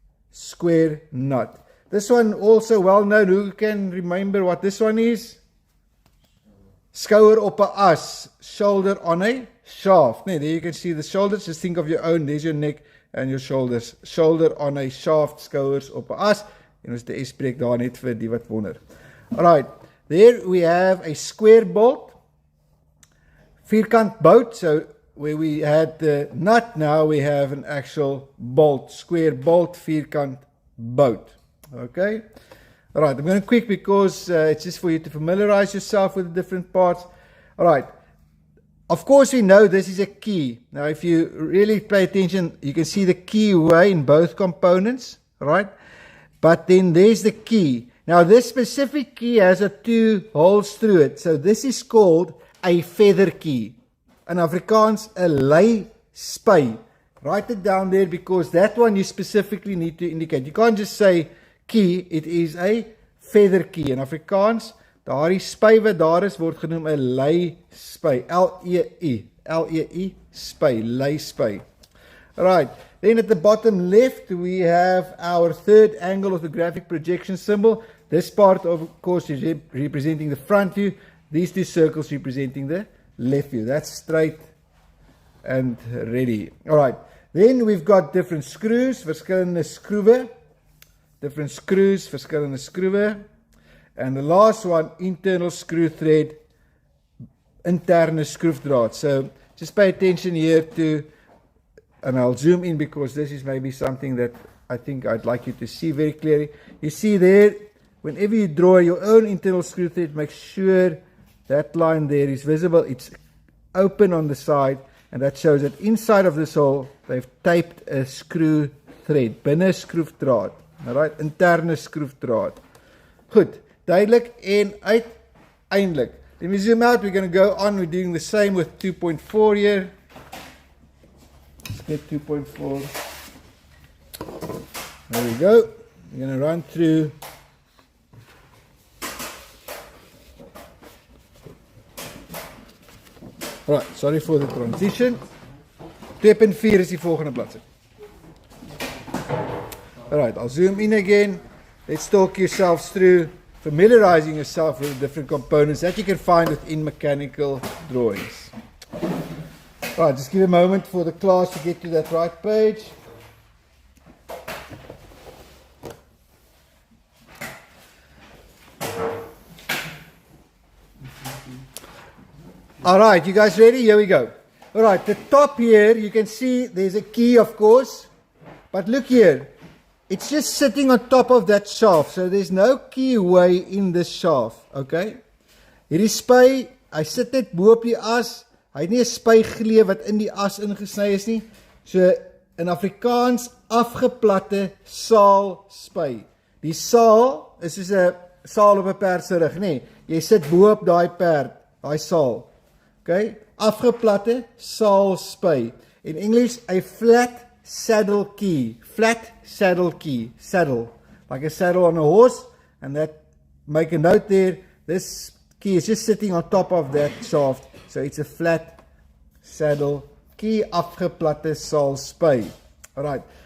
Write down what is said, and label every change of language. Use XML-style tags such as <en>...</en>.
<en>square nut. This one also well known. Who can remember what this one is?</en> <af>Skouer op 'n as,</af> <en>shoulder on a shaft. Nee, there you can see the shoulders. Just think of your own. There's your neck and your shoulders. Shoulder on a shaft,</en> <af>skouers op 'n as. En ons die S spreek daar net vir die wat wonder.</af> <en>Alright, there we have a square bolt.</en> <af>Vierkant bout.</af> <en>So where we had the nut, now we have an actual bolt. Square bolt,</en> <af>vierkant bout.</af> <en>Okay. Alright, I'm going to quick because it's just for you to familiarize yourself with the different parts. Alright. Of course we know this is a key. Now if you really pay attention, you can see the keyway in both components. Right. But then there's the key. Now this specific key has 2 holes through it. So this is called a feather key. In Afrikaans, a lei spy. Write it down there because that one you specifically need to indicate. You can't just say key, it is a feather key. In Afrikaans,</en> <af>daardie spy wat daar is, word genoem 'n lei spy. L-E-I, spy, lei spy.</af> <en>Alright, then at the bottom left, we have our third angle of the graphic projection symbol. This part, of course, is representing the front view. These 2 circles representing the left view. That's straight and ready. Alright, then we've got different screws,</en> <af>verskillende skroewe.</af> <en>Different screws,</en> <af>verskillende skroewe.</af> <en>And the last one, internal screw thread,</en> <af>interne skroefdraad.</af> <en>So just pay attention here to, and I'll zoom in because this is maybe something that I think I'd like you to see very clearly. You see there, whenever you draw your own internal screw thread, make sure that line there is visible. It's open on the side, and that shows that inside of this hole, they've taped a screw thread,</en> <af>binne skroefdraad.</af> <en>Alright,</en> <af>interne skroefdraad. Goed, duidelik en uiteindelik.</af> <en>Let me zoom out, we're going to go on, we're doing the same with 2.4 here. Let's get 2.4. There we go. We're going to run through. Alright, sorry for the transition. 2.4 is</en> <af>die volgende bladsy.</af> <en>Alright, I'll zoom in again. Let's talk yourselves through familiarizing yourself with the different components that you can find within mechanical drawings. Alright, just give a moment for the class to get to that right page. Alright, you guys ready? Here we go. Alright, the top here, you can see there's a key, of course. But look here. It's just sitting on top of that shaft. So there's no keyway in this shaft. Okay?</en> <af>Hierdie spy, hy sit net bo op die as. Hy het nie 'n spy geleë wat in die as ingesny is nie.</af> <en>So in Afrikaans</en> <af>afgeplatte saal spy. Die saal is soos 'n saal op 'n perd se rug, nê? Jy sit bo op daai perd, daai saal. Okay? Afgeplatte saal spy.</af> <en>In English, a flat saddle key. Flat saddle key. Saddle. Like a saddle on a horse. And that, make a note there, this key is just sitting on top of that shaft. So it's a flat saddle key.</en> <af>Afgeplatte saal spy.</af> <en>Alright.</en>